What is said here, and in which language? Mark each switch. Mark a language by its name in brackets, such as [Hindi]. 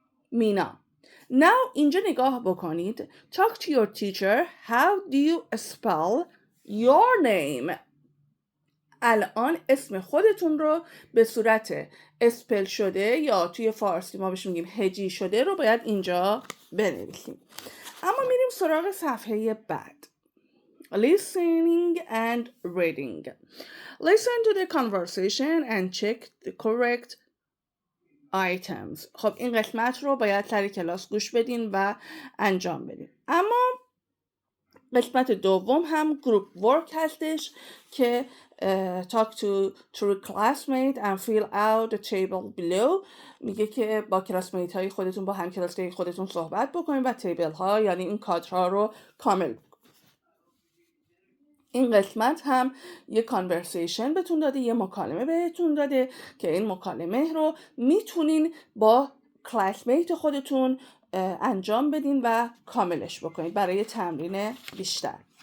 [Persian] مینا. Now اینجا نگاه بکنید. [English] Talk to your teacher. How do you spell your name? [Persian] الان اسم خودتون رو به صورت اسپل شده یا توی فارسی ما بهش میگیم هجی شده رو باید اینجا بنویسیم. اما میریم سراغ صفحه بعد. [English] Listening and reading. Listen to the conversation and check the correct items. [Persian] خب این قسمت رو باید سر کلاس گوش بدین و انجام بدین. اما قسمت دوم هم [English] group work [Persian] هستش که [English] talk to your classmate and fill out the table below. [Persian] میگه که با کلاسمیت های خودتون، با هم کلاسی خودتون صحبت بکنید و تیبل ها یعنی این کادرها رو کامل بکنید. این قسمت هم یه کانورسیشن بهتون داده، یه مکالمه بهتون داده که این مکالمه رو میتونین با کلاسمیت خودتون انجام بدین و کاملش بکنید برای تمرین بیشتر.